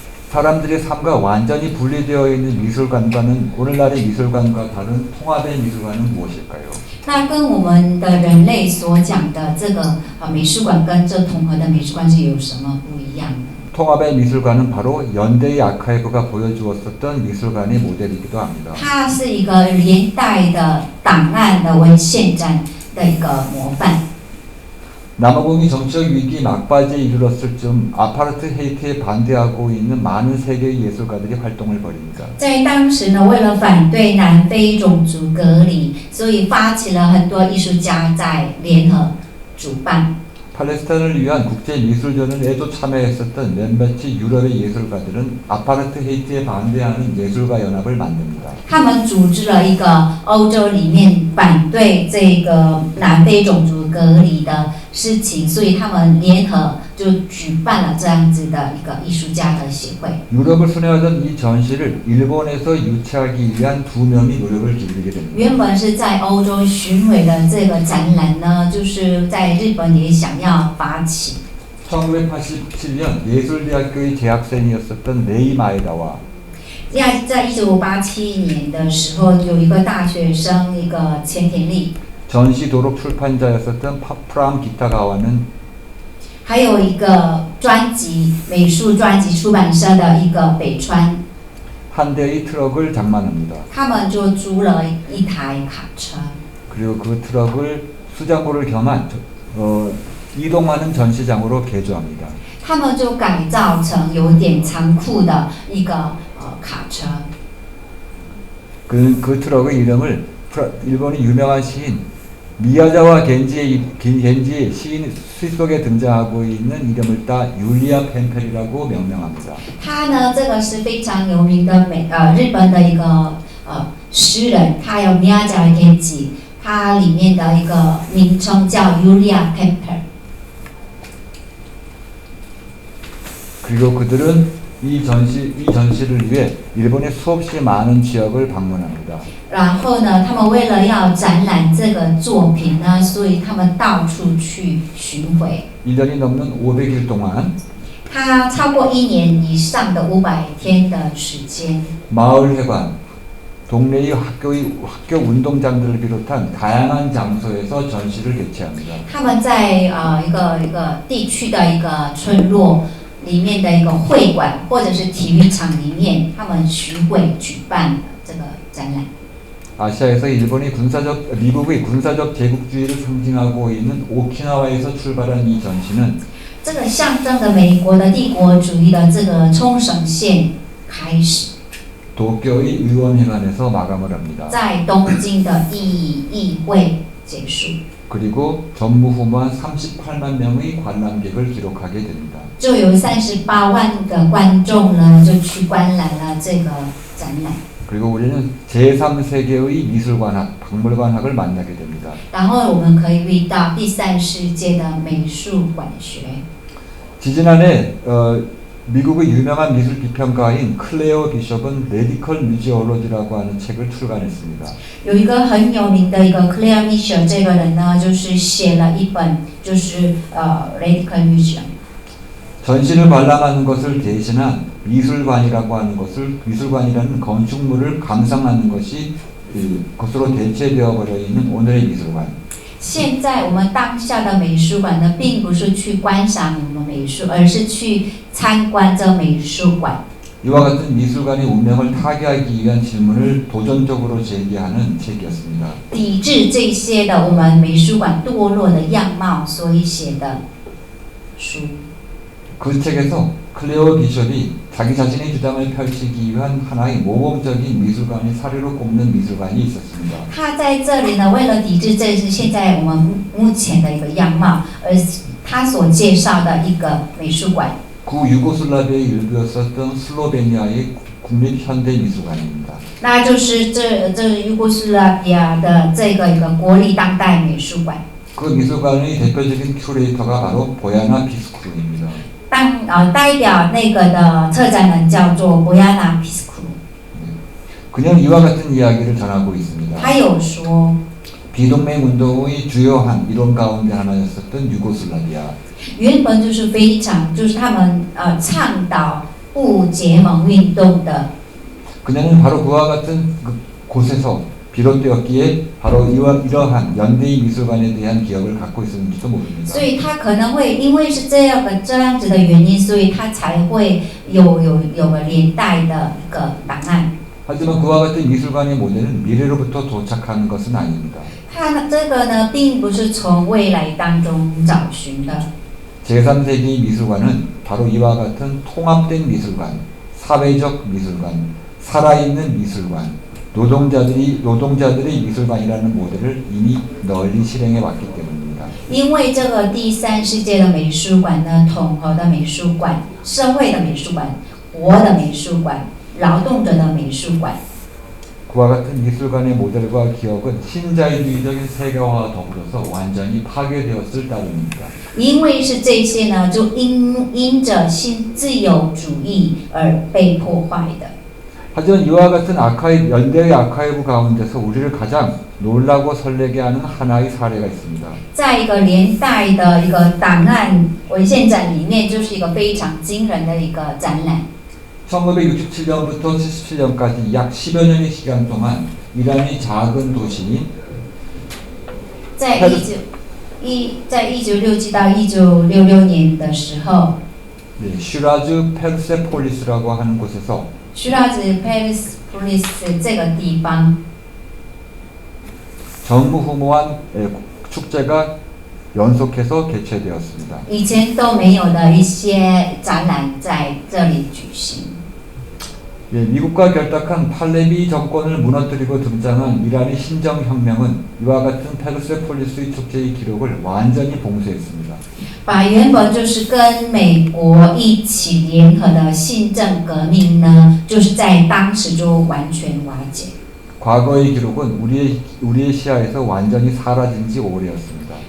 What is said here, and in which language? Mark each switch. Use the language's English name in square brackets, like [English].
[Korean] 사람들의 삶과 완전히 분리되어 있는 미술관과는 오늘날의 미술관과 다른 통합의 미술관은 무엇일까요? [Chinese] 那跟我们的人类所讲的这个美术馆跟这统合的美术馆是有什么不一样呢？ [Korean] 통합의 미술관은 바로 연대의 아카이브가 보여주었었던 미술관의 모델이기도 합니다. [Chinese] 它是一个连代的档案的文献展的一个模范。 [Korean] 남아공이 정치적 위기 막바지에 이르렀을 즈음 아파르트헤이트에 반대하고 있는 많은 세계의 예술가들이 활동을 벌입니다. [Chinese] 在当时呢，为了反对南非种族隔离，所以发起了很多艺术家在联合主办。 [Korean] 팔레스타인을 위한 국제미술전을에도 참여했었던 몇몇이 유럽의 예술가들은 아파르트헤이트에 반대하는 예술가 연합을 만듭니다. [Chinese] 他们组织了一个欧洲里面反对这个南非种族隔离的事情，所以他们联合就举办了这样子的一个艺术家的协会。 [Korean] 유럽을 순회하던 이 전시를 일본에서 유치하기 위한 2명이 노력을 기울이게 됩니다. [Chinese] 原本是在欧洲巡回的这个展览呢，就是在日本也想要发起。 [Korean] 1987년 예술대학교의 재학생이었었던 레이 마에다와 [Chinese] 在1987年的时候，有一个大学生，一个前田利， [Korean] 전시 도록 출판자였었던 프람 기타가와는 [Chinese] 还有一个专辑美术专辑出版社的一个北川， [Korean] 한 대의 트럭을 장만합니다. [Chinese] 他们就租了一台卡车， [Korean] 그리고 그 트럭을 수장고를 겸한 이동하는 전시장으로 개조합니다. [Chinese] 他们就改造成有点仓库的一个卡车。 [Korean] 그 트럭의 이름을 일본의 유명한 시인 미야자와 겐지의 시인 시 속에 등장하고 있는 이름을 따 율리아 펜펠이라고 명명합니다. [Chinese] 他呢，这个是非常有名的日本的一个诗人，他有 Miyaja Genji， 他里面的一个名称叫 Yulia Pemper。 [Korean] 그리고 그들은 이 전시를 위해 일본의 수없이 많은 지역을 방문합니다. [Chinese] 然后呢，他们为了要展览这个作品呢，所以他们到处去巡回。 [Korean] 1년이 넘는 500일 동안 [Chinese] 他超过1年以上的500天的时间， [Korean] 마을 회관, 동네의 학교 운동장들을 비롯한 다양한 장소에서 전시를 개최합니다. [Chinese] 他们在一个地区的一个村落里面的一个会馆或者是体育场里面，他们巡回举办这个展览。 [Korean] 아시아에서 미국의 군사적 제국주의를 상징하고 있는 오키나와에서 출발한 이 전시는 [Chinese] 这个象征着美国的帝国主义的这个冲绳县开始， [Korean] 도쿄의 의원회관에서 마감을 합니다. [Chinese] 在东京的议会结束， [Korean] 그리고 전무후무한 38만 명의 관람객을 기록하게 됩니다. [Chinese] 就有38万个观众呢，就去观览了这个展览。 [Korean] 그리고 우리는 제3세계의 미술관학, 박물관학을 만나게 됩니다. [Chinese] 然后我们可以遇到第3世界的美术馆学。 [Korean] 지지난해 미국의 유명한 미술 비평가인 클레어 비숍은 레디컬 뮤지올로지라고 하는 책을 출간했습니다. [Chinese] 有一个很有名的一个 Claire Mitchell 这个人呢，就是写了一本就是Radical Museum。 [Korean] 전시를 관람하는 것을 대신한 미술관이라고 하는 것을 미술관이라는 건축물을 감상하는 것이 것으로 대체되어 버려 있는 오늘의 미술관. [Chinese] 现在我们当下的美术馆呢，并不是去观赏我们美术，而是去参观这美术馆。 [Korean] 이와 같은 미술관의 운명을 타개하기 위한 질문을 도전적으로 제기하는 책이었습니다. [Chinese] 抵制这些的我们美术馆堕落的样貌，所以写的书。 [Korean] 그 책에서 클레어 비숍이 자기 자신의 주장을 펼치기 위한 하나의 모범적인 미술관의 사례로 꼽는 미술관이 있었습니다. [Chinese] 他在这里呢，为了抵制这是现在我们目前的一个样貌，而他所介绍的一个美术馆， [Korean] 구유고슬라비아의 일부였었던 슬로베니아의 국립현대미술관입니다. [Chinese] 那就是这尤哥斯拉比亚的这个一个国立当代美术馆。 [Korean] 그 미술관의 대표적인 큐레이터가 바로 보야나 비스쿠르입니다. [Chinese] 代表那个的策展人叫做博亚纳皮斯库， [Korean] 그냥 이와 같은 이야기를 전하고 있습니다. [Chinese] 他有说， [Korean] 비동맹 운동의 주요한 이론 가운데 하나였었던 유고슬라비아. [Chinese] 原本就是非常就是他们倡导不结盟运动的， [Korean] 그녀는 바로 그와 같은 곳에서 비롯되었기에 바로 이러한 연대의 미술관에 대한 기억을 갖고 있었는지도 모릅니다. [Chinese] 所以他可能会因为是这样子的原因，所以他才会有个连带的一个档案。 [Korean] 하지만 그와 같은 미술관의 모델은 미래로부터 도착하는 것은 아닙니다. [Chinese] 它这个呢，并不是从未来当中找寻的。 [Korean] 제3세기 미술관은 바로 이와 같은 통합된 미술관, 사회적 미술관, 살아있는 미술관, 노동자들의 미술관이라는 모델을 이미 널리 실행해 왔기 때문입니다. [Chinese] 因为这个第三世界的美术馆呢，统合的美术馆、社会的美术馆、活的美术馆、劳动者的美术馆。 [Korean] 그와 같은 미술관의 모델과 기억은 신자유주의적인 세계화와 더불어서 완전히 파괴되었을 따름입니다. [Chinese] 因为是这些呢，就因着新自由主义而被破坏的。 [Korean] 하지만 이와 같은 연대의 아카이브 가운데서 우리를 가장 놀라고 설레게 하는 하나의 사례가 있습니다. [Chinese] 在一个连带的一个档案文献展里面，就是一个非常惊人的一个展览。 [Korean] 1967년부터 77년까지 약 10여 년의 시간 동안 이란의 작은 도시인 [Chinese] 在1967到1966年的时候， [Korean] 슈라즈 페르세폴리스라고 하는 곳에서 [Chinese] 需要是 Persepolis 这个地方， [Korean] 전무후무한 축제가 연속해서 개최되었습니다. [Chinese] 以前都没有的一些展览在这里举行。 [Korean] 미국과 결탁한 팔레비 정권을 무너뜨리고 등장한 이란의 신정혁명은 이와 같은 페르세폴리스의 축제의 기록을 완전히 봉쇄했습니다. [Chinese] 把原本就是跟美国一起联合的信政革命呢，就是在当时就完全瓦解。 [Korean] 과거의 기록은 우리의 시야에서 완전히 사라진 지 오래였습니다.